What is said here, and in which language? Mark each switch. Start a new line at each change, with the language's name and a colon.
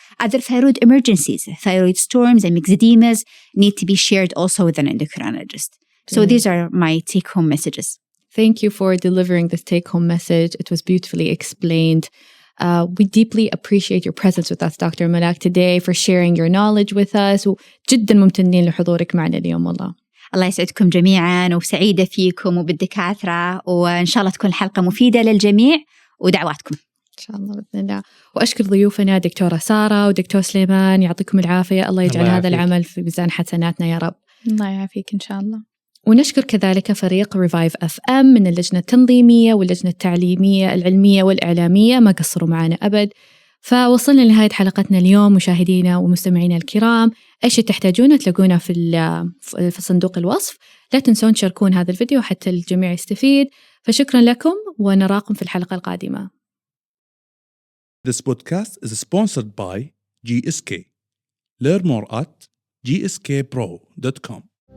English: Other thyroid emergencies, thyroid storms and myxedemas need to be shared also with an endocrinologist. So these are my take-home messages. Thank you for delivering this take-home message. It was beautifully explained. We deeply appreciate your presence with us, Dr. Malak, today, for sharing your knowledge with us.
Arabic: وجدا ممتنين لحضورك معنا اليوم والله. الله يسعدكم جميعاً وسعيدة فيكم وبالدكاترة وإن شاء الله تكون الحلقة مفيدة للجميع ودعواتكم. إن شاء الله بإذن الله. وأشكر ضيوفنا دكتورة سارة ودكتور سليمان، يعطيكم العافية. الله يجعل هذا العمل في ميزان حسناتنا يا رب. الله يعافيك إن شاء الله. ونشكر كذلك فريق ReviveFM من اللجنة التنظيمية واللجنة التعليمية العلمية والإعلامية، ما قصروا معنا أبد. فوصلنا لنهاية حلقتنا اليوم مشاهدينا ومستمعينا الكرام. أي شيء تحتاجونه تلاقونه في صندوق الوصف. لا تنسون تشاركون هذا الفيديو حتى الجميع يستفيد. فشكرا لكم ونراكم في الحلقة القادمة.
English: This podcast is sponsored by GSK. Learn more at gskpro.com.